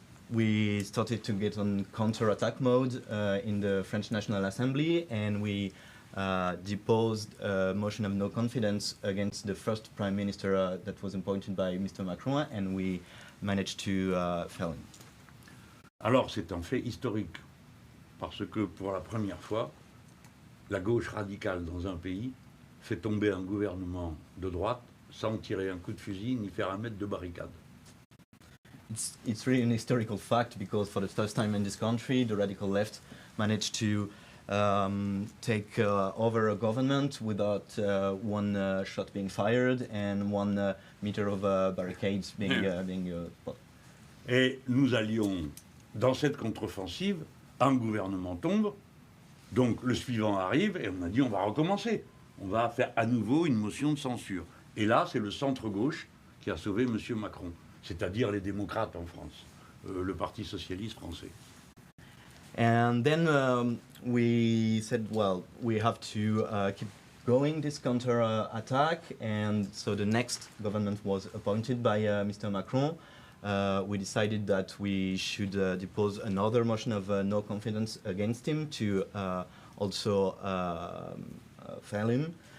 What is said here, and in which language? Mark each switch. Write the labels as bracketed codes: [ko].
[en] We started to get on counter-attack mode in the French National Assembly, and we deposed a motion of no confidence against the first prime minister that was appointed by Mr. Macron, and we managed to fell him. [fr] Alors c'est un fait historique, parce que pour la première fois, la gauche radicale dans un pays fait tomber un gouvernement de droite sans tirer un coup de fusil ni faire un mètre de barricade. [en] It's really an historical fact because for the first time in this country, the radical left managed to take over a government without one shot being fired and 1 meter of barricades being put. [fr] Et nous allions, dans cette contre-offensive, un gouvernement tombe, donc le suivant arrive et on a dit on va recommencer. On va faire à nouveau une motion de censure. Et là, c'est le centre-gauche qui a sauvé M. Macron, c'est-à-dire les démocrates en France, le Parti socialiste français. [en] And then we said, well, we have to keep going this counter-attack, and so the next government was appointed by Mr. Macron. We decided that we should depose another motion of no confidence against him to also fail him.